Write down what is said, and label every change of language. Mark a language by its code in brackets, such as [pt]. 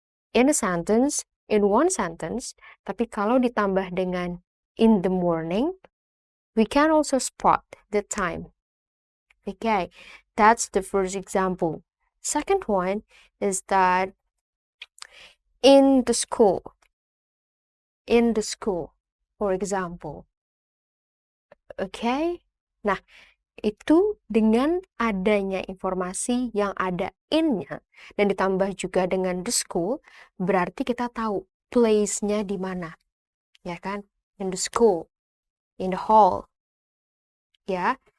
[en] In a sentence, in one sentence, [id] tapi kalau ditambah dengan [en] in the morning, we can also spot the time. Okay, that's the first example. Second one is that in the school, for example. [id] Okay, nah itu dengan adanya informasi yang ada in-nya dan ditambah juga dengan [en] the school, [id] berarti kita tahu place-nya di mana, ya kan? [en] In the school, in the hall, [id] ya.